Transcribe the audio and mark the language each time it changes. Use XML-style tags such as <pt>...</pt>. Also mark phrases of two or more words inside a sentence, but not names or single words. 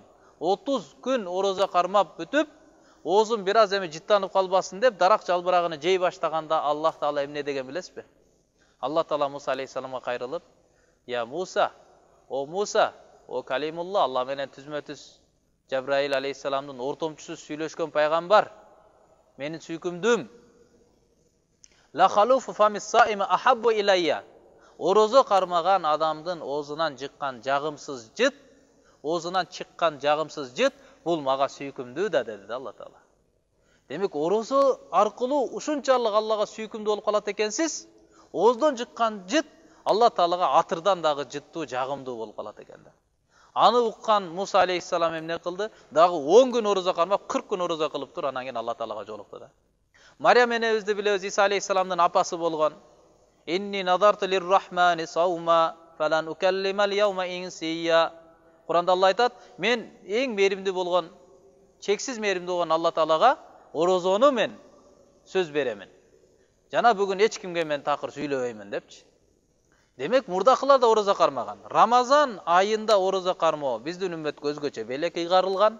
<ky>30 күн орозо кармап бүтүп, оозун бир аз эми жыттанып калбасын деп дарак жалбырагын жей баштаганда Аллах Таала эмне деген билесизби? Алла Таала Муса алейхиссаламга кайрылып, "Я Муса, о Калимулла, Алла менен түзмө-түз Жабраил алейхиссаламдын ортомчусу сүйлөшкөн пайгамбар, менин сүйкүмдүм.</ky> <ar>لخلوف فم الصائم أحب إلي."</ar> <ky>Орозо кармаган адамдын оозунан чыккан жагымсыз жыт бул мага сүйкүмдүү да деди Алла Таала. Демек, орозо аркылуу ушунчалык Аллага сүйкүмдүү болуп калат экенсиз, ооздон чыккан жыт Алла Таалага атырдан дагы жыттуу, жагымдуу болуп калат экен да. Аны уккан Муса алейхиссалам эмне кылды? Дагы 10 күн орозо кармап, 40 күн орозо кылып тур, анан кийин Алла Таалага жолукту да. Мариям энебизди билебиз, Иса алейхиссаламдын апасы болгон.</ky> <ar>إني نذرت للرحمن صوما فلن أكلم اليوم إنسيا.</ar> <ky>Куранда Алла айтат, мен эң мээримдүү болгон, чексиз мээримдүү болгон Алла Таалага орозону мен сөз беремин. Жана бүгүн эч кимге мен такыр сүйлөбөймүн депчи. Демек, мурдакылар да орозо кармаган. Рамазан айында орозо кармоо биздин үммөткө өзгөчө белек ыйгарылган.</ky>